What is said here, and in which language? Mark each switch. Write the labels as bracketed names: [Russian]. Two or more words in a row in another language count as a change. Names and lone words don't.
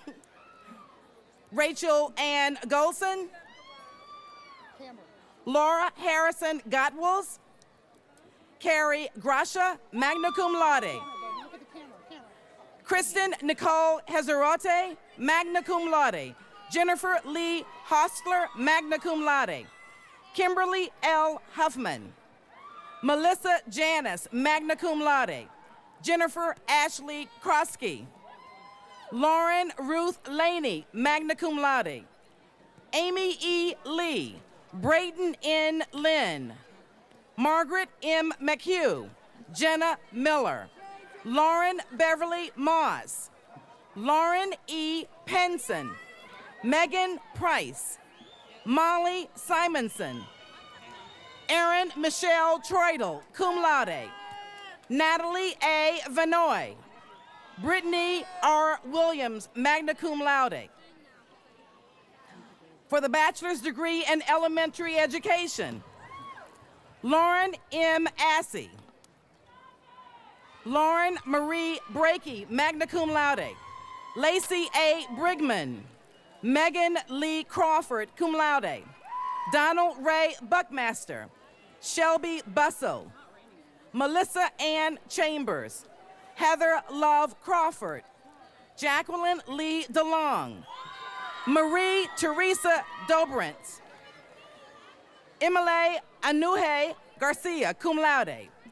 [English] Rachel Ann Golson, Laura Harrison Gottwals, Carrie Grasha, [Latin] magna cum laude, [English] Kristen Nicole Hezerote, [Latin] magna cum laude, [English] Jennifer Lee Hostler, [Latin] magna cum laude, [English] Kimberly L. Huffman, Melissa Janice, [Latin] magna cum laude, [English] Jennifer Ashley Krosky, Lauren Ruth Laney, [Latin] magna cum laude, [English] Amy E. Lee, Braden N. Lynn, Margaret M. McHugh, Jenna Miller, Lauren Beverly Moss, Lauren E. Penson, Megan Price, Molly Simonson, Erin Michelle Troidel, [Latin] cum laude, [English] Natalie A. Vanoy, Brittany R. [Latin] Williams, magna cum laude. [English] For the bachelor's degree in elementary education, Lauren M. Assey, Lauren Marie Brakey, [Latin] magna cum laude, [English] Lacey A. Brigman, Megan Lee Crawford, [Latin] cum laude, [English] Donald Ray Buckmaster, Shelby Bussell, Melissa Ann Chambers, Heather Love Crawford, Jacqueline Lee DeLong, Marie Teresa Dobrance, Emily Anuhe Garcia, [Latin] cum laude,